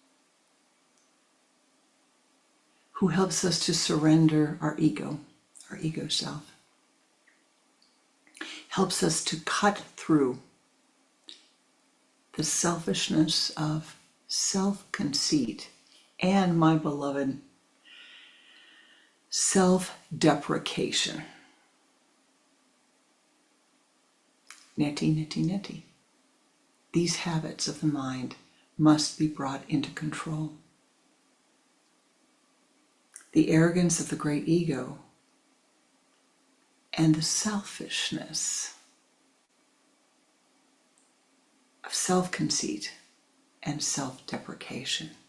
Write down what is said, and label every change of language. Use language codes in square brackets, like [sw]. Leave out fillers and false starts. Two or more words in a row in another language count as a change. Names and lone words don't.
[en] who helps us to surrender our ego self, helps us to cut through the selfishness of self-conceit and, my beloved, self-deprecation. [sa] Neti, neti, neti. [en] These habits of the mind must be brought into control. The arrogance of the great ego and the selfishness of self-conceit and self-deprecation.